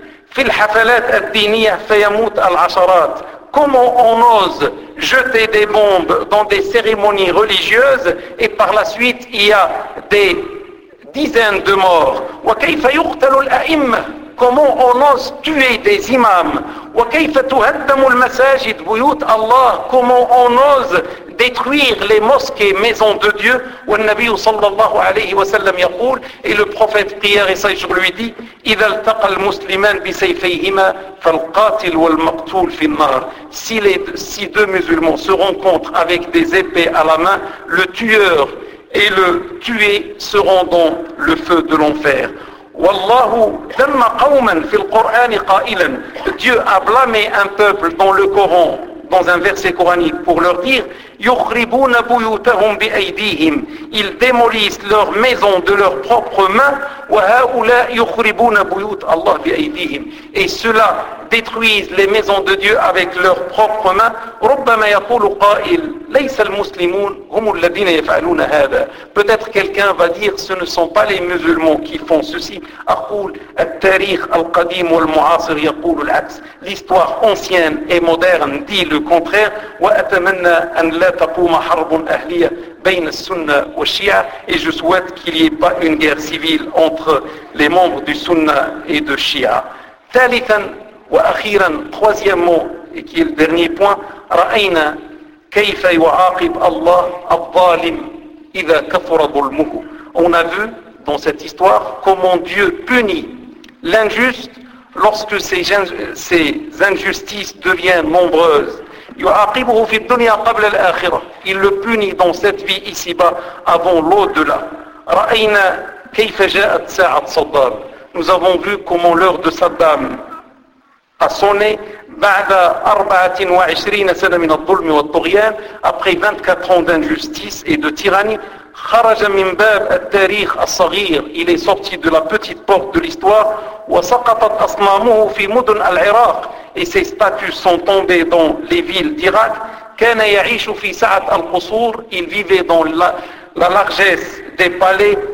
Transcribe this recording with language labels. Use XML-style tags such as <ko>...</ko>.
<ar>في الحفلات الدينية فيموت العشرات.</ar> <fr>Comment on ose jeter des bombes dans des cérémonies religieuses et par la suite il y a des dizaines de morts.</fr> <ar>وكيف يقتل الأئمة.</ar> <fr>Comment on ose tuer des imams.</fr> <ar>وكيف تهدم المساجد بيوت الله.</ar> <fr>Comment on ose détruire les mosquées, maisons de Dieu.</fr> <ar>والنبي صلى الله عليه وسلم يقول</ar> <fr>et le prophète prière et sage lui dit</fr> <ar>إذا التقى المسلمان بسيفيهما فالقاتل والمقتول في النار.</ar> <fr>Si deux musulmans se rencontrent avec des épées à la main, le tueur et le tué seront dans le feu de l'enfer.</fr> <ar>والله ذم قوما في القرآن قائلا.</ar> <fr>Dieu a blâmé un peuple dans le Coran, dans un verset coranique, pour leur dire</fr> <ar>يخربون بيوتهم بأيديهم.</ar> <fr>Ils démolissent leurs maisons de leurs propres mains.</fr> <ar>وهؤلاء يخربون بيوت الله بأيديهم.</ar> <fr>Et ceux-là détruisent les maisons de Dieu avec leurs propres mains.</fr> <ar>ربما يقول قائل ليس المسلمون هم الذين يفعلون هذا.</ar> <fr>Peut-être quelqu'un va dire ce ne sont pas les musulmans qui font ceci.</fr> <ar>أقول التاريخ القديم والمعاصر يقول العكس.</ar> <fr>L'histoire ancienne et moderne dit le contraire.</fr> <ar>وأتمنى أن لا تقوم حرب أهلية بين السنة والشيعة.</ar> <fr>Et je souhaite qu'il n'y ait pas une guerre civile entre les membres du Sunna et de Shia.</fr> <ar>ثالثا وأخيرا,</ar> <fr>troisièmement, et qui est le dernier point,</fr> <ar>رأينا كيف يعاقب الله الظالم إذا كفر ظلمه.</ar> <fr>On a vu dans cette histoire comment Dieu punit l'injuste lorsque ces injustices deviennent nombreuses.</fr> <ar>يعاقبه في الدنيا قبل الآخرة.</ar> <fr>Il le punit dans cette vie ici-bas avant l'au-delà.</fr> <ar>رأينا كيف جاءت ساعة صدام.</ar> <fr>Nous avons vu comment l'heure de Saddam a sonné</fr> <ar>بعد 24 سنة من الظلم والطغيان.</ar> <fr>Après 24 ans d'injustice et de tyrannie.</fr> <ar>خرج من باب التاريخ الصغير.</ar> <fr>Il est sorti de la petite porte de l'histoire.</fr> <ar>وسقطت أصنامه في مدن العراق.</ar> <fr>Et ses statues sont tombées dans les villes d'Irak.</fr> <ar>كان يعيش في ساعة القصور.</ar> <fr>Il vivait dans la largesse des palais.</fr>